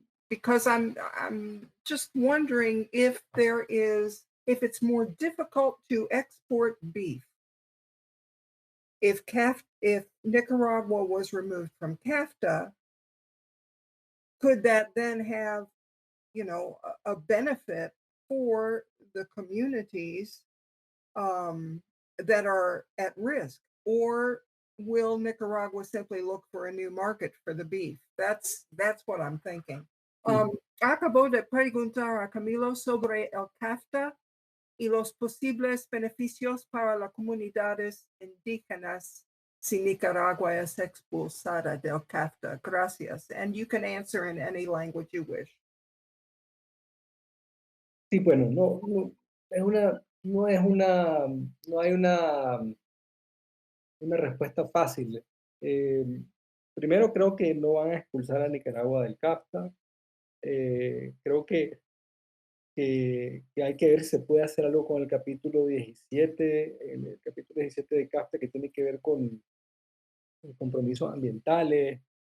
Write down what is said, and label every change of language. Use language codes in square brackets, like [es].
[en] Because I'm just wondering if it's more difficult to export beef if Nicaragua was removed from CAFTA, could that then have, a benefit for the communities that are at risk? Or will Nicaragua simply look for a new market for the beef? That's what I'm thinking. [es] Acabo de preguntar a Camilo sobre el CAFTA y los posibles beneficios para las comunidades indígenas si Nicaragua es expulsada del CAFTA. Gracias. [en] And you can answer in any language you wish. [es] Sí, bueno, no hay una respuesta fácil. Primero, creo que no van a expulsar a Nicaragua del CAFTA. Creo que hay que ver si se puede hacer algo con el capítulo 17, el capítulo 17 de CAFTA, que tiene que ver con compromisos ambientales.